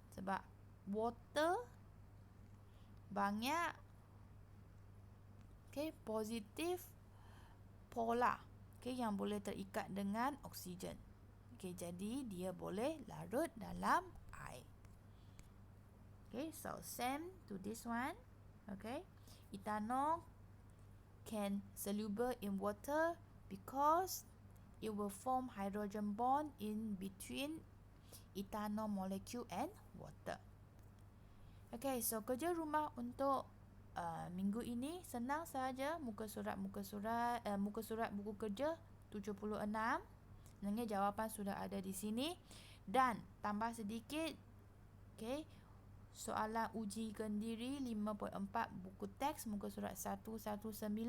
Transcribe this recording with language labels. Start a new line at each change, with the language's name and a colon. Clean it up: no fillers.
Malay: Sebab water banyak positif polar yang boleh terikat dengan oksigen. Jadi dia boleh larut dalam air.
English: So same to this one. Ethanol can soluble in water because it will form hydrogen bond in between ethanol molecule and water.
Malay: So kerja rumah untuk minggu ini senang saja. Muka surat buku kerja 76. Sebenarnya jawapan sudah ada di sini. Dan tambah sedikit, soalan uji kendiri 5.4 buku teks muka surat 119.